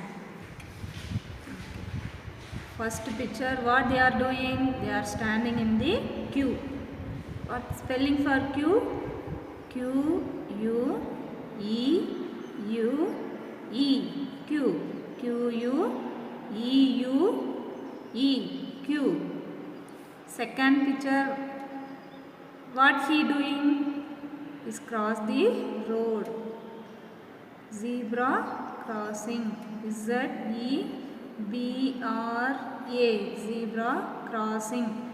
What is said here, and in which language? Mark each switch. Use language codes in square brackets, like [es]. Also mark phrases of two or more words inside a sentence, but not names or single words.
[en] First picture, what they are doing? They are standing in the queue. What spelling for queue? Q-U-E-U-E, queue. Q-U-E-U-E, queue. Second picture, what he doing? Is cross the road. Zebra crossing. Z-E-B-R-A, zebra crossing.